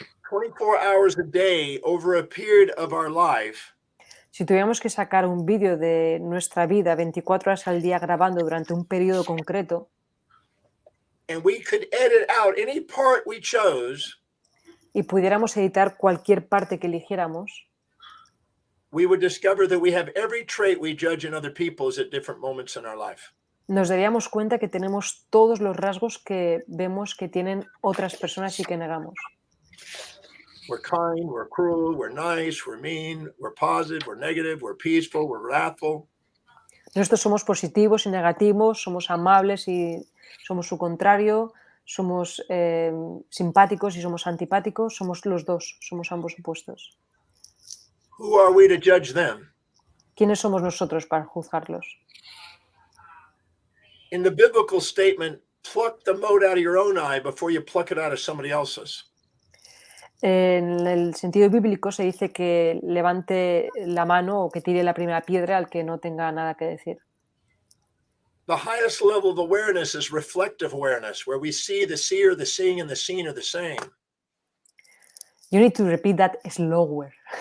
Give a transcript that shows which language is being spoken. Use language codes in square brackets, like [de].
[en] 24 hours a day over a period of our life, [es] Si tuviéramos que sacar un vídeo de nuestra vida 24 horas al día grabando durante un periodo concreto, [en] and we could edit out any part we chose, [es] y pudiéramos editar cualquier parte que eligiéramos, [en] we would discover that we have every trait we judge in other people's at different moments in our life. [es] nos daríamos cuenta que tenemos todos los rasgos que vemos que tienen otras personas y que negamos. [en] We're kind, we're cruel, we're nice, we're mean, we're positive, we're negative, we're peaceful, we're wrathful. [es] Nosotros somos positivos y negativos, somos amables y somos su contrario, somos simpáticos y somos antipáticos, somos los dos, somos ambos opuestos. [en] Who are we to judge them? [es] ¿Quiénes somos nosotros para juzgarlos? [en] In the biblical statement, pluck the mote out of your own eye before you pluck it out of somebody else's. [es] En el sentido bíblico se dice que levante la mano o que tire la primera piedra al que no tenga nada que decir. [en] The highest level of awareness is reflective awareness, where we see the seer, the seeing, and the seen are the same. You need to repeat that slower.